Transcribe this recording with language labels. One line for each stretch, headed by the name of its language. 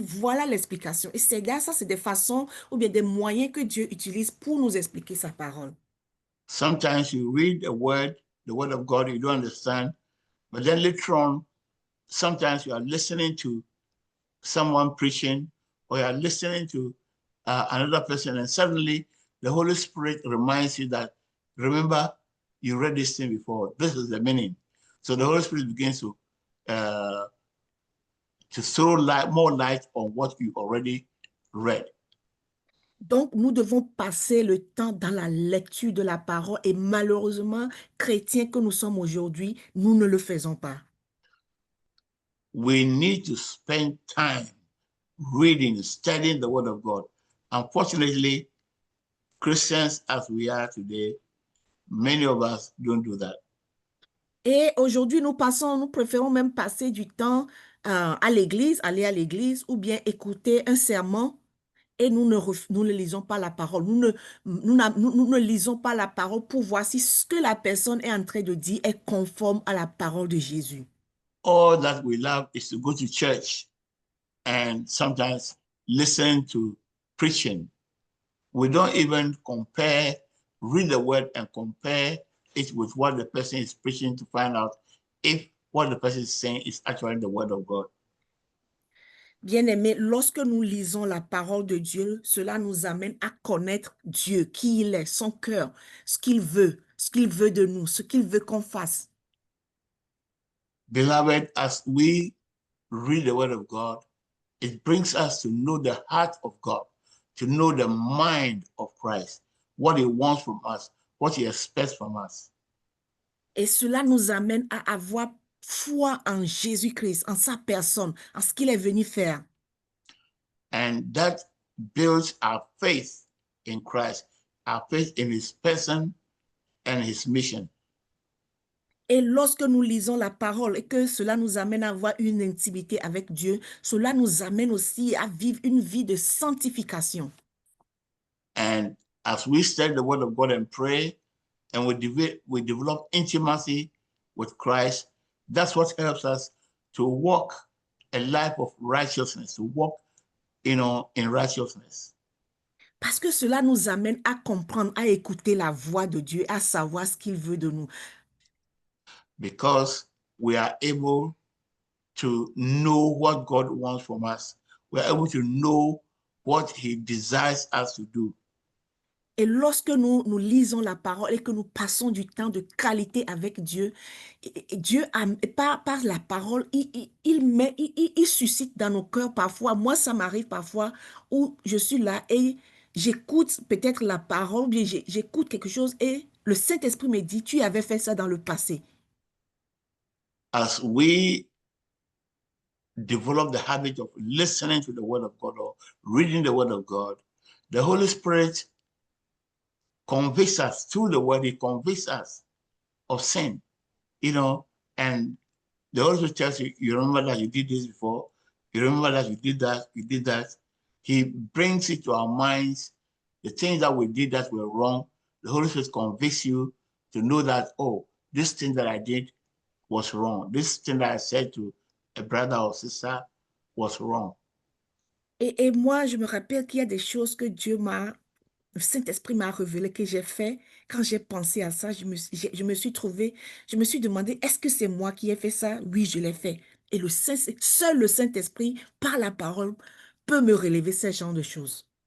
French: Voilà l'explication. Et c'est là, ça, c'est des façons ou bien des moyens que Dieu utilise pour nous expliquer sa parole.
English: Sometimes you read the word of God, you don't understand, but then later on, sometimes you are listening to someone preaching, or you are listening to another person, and suddenly the Holy Spirit reminds you that, remember, you read this thing before. This is the meaning. So the Holy Spirit begins to throw more light on what you already read.
French: Donc, nous devons passer le temps dans la lecture de la parole et malheureusement, chrétiens que nous sommes aujourd'hui, nous ne le faisons pas.
English: We need to spend time reading, studying the Word of God. Unfortunately, Christians as we are today, many of us don't do that.
French: Et aujourd'hui, nous préférons même passer du temps à l'église, aller à l'église ou bien écouter un sermon et nous ne lisons pas la parole. Nous ne lisons pas la parole pour voir si ce que la personne est en train de dire est conforme à la parole de Jésus.
English: All that we love is to go to church and sometimes listen to preaching. We don't even read the word and compare it with what the person is preaching to find out if what the person is saying is actually the word of God.
French: Bien-aimés, lorsque nous lisons la parole de Dieu, cela nous amène à connaître Dieu, qui il est, son cœur, ce qu'il veut de nous, ce qu'il veut qu'on fasse.
English: Beloved, as we read the word of God, it brings us to know the heart of God, to know the mind of Christ, what he wants from us, what he expects from us.
French: Et cela nous amène à avoir foi en Jésus-Christ, en sa personne, en ce qu'il est venu faire.
English: And that builds our faith in Christ, our faith in his person and his mission.
French: Et lorsque nous lisons la parole et que cela nous amène à avoir une intimité avec Dieu, cela nous amène aussi à vivre une vie de sanctification.
English: And as we study the word of God and pray, and we develop intimacy with Christ, that's what helps us to walk a life of righteousness, to walk, in righteousness.
French: Parce que cela nous amène à comprendre, à écouter la voix de Dieu, à savoir ce qu'il veut de nous.
English: Because we are able to know what God wants from us. We are able to know what he desires us to do.
French: Et lorsque nous lisons la parole et que nous passons du temps de qualité avec Dieu, Dieu, par la parole, il suscite dans nos cœurs parfois, moi ça m'arrive parfois, où je suis là et j'écoute peut-être la parole, ou bien j'écoute quelque chose et le Saint-Esprit me dit, tu avais fait ça dans le passé.
English: As we develop the habit of listening to the word of God or reading the word of God, the Holy Spirit convicts us through the word. He convicts us of sin, and the Holy Spirit tells you, you remember that you did this before, you remember that you did that. He brings it to our minds, the things that we did that were wrong. The Holy Spirit convicts you to know that, oh, this thing that I did was wrong. This thing that I said to a brother or sister was wrong.
French: Et moi, je me rappelle qu'il y a des choses que le Saint-Esprit m'a révélé que j'ai fait. Quand j'ai pensé à ça, je me suis trouvée, je me suis demandé, est-ce que c'est moi qui ai fait ça? Oui, je l'ai fait. Et seul le Saint-Esprit, par la parole, peut me relever ce genre de choses.